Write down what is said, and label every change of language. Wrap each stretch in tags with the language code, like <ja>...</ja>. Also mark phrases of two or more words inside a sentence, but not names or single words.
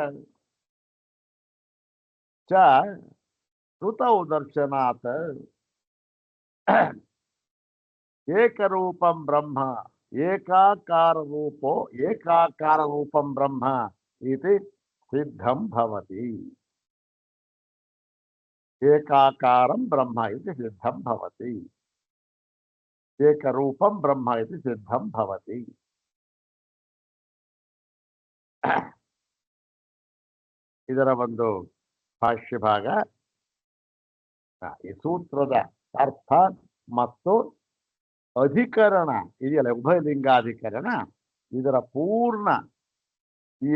<sa>च श्रुतौ दर्शनात् एकरूपं ब्रह्म एकाकार रूपं ब्रह्म इति सिद्धं भवति एकाकारं ब्रह्म इति सिद्धं भवति एकरूपं ब्रह्म इति सिद्धं भवति</sa> <kn>ಇದರ ಒಂದು ಭಾಷ್ಯ ಭಾಗ ಈ ಸೂತ್ರದ ಅರ್ಥ ಮತ್ತು ಅಧಿಕರಣ ಇದೆಯಲ್ಲ ಉಭಯಲಿಂಗಾಧಿಕರಣ ಇದರ ಪೂರ್ಣ ಈ</kn>